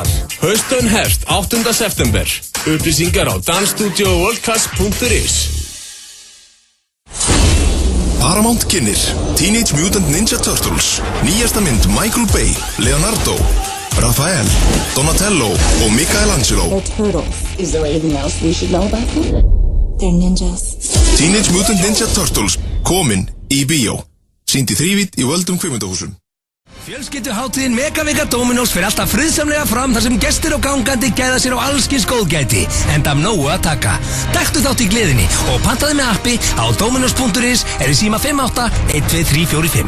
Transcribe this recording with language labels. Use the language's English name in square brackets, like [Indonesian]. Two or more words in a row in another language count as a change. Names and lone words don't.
[Icelandic] Haustön hefst 8. september. Upplýsingar á dansstudioworldclass.is. Paramount kynnir Teenage Mutant Ninja Turtles. Nýjasta mynd Michael Bay, Leonardo, Raphael, Donatello og Michelangelo. [English] They're turtles. Is there anything else we should know about them? They're ninjas. [Icelandic] Teenage Mutant Ninja Turtles komin í bíó. Sýnd í þrívídd í völdum kvikmyndahúsum. Fjölskylduhátíðin Megavika Dominos fer alltaf friðsamlega fram þar sem gestir og gangandi gæða sér á allskins góðgæti, enda af nógu að taka. Taktu þátt í gleðinni og pantaði með appi á dominos.is eða í síma 58-12345.